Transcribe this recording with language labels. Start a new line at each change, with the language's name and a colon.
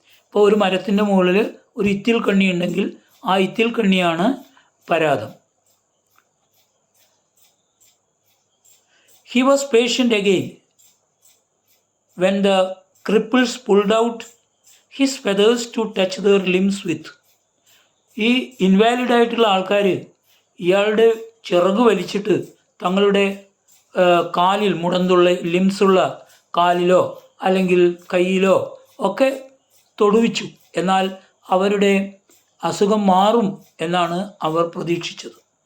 Malayalam: ഇപ്പോൾ ഒരു മരത്തിൻ്റെ മുകളിൽ ഒരു ഇത്തിൽ കണ്ണി ഉണ്ടെങ്കിൽ ആ ഇത്തിൽ കണ്ണിയാണ് പരാതം.
English: He was patient again when the cripples pulled out his feathers to touch their limbs with.
Malayalam: ഈ ഇൻവാലിഡ് ആയിട്ടുള്ള ആൾക്കാർ ഇയാളുടെ ചിറക് വലിച്ചിട്ട് തങ്ങളുടെ കാലിൽ മുടന്തുള്ള ലിംസുള്ള കാലിലോ അല്ലെങ്കിൽ കയ്യിലോ ഒക്കെ തൊടുവിച്ചു. എന്നാൽ അവരുടെ അസുഖം മാറും എന്നാണ് അവർ പ്രതീക്ഷിച്ചത്.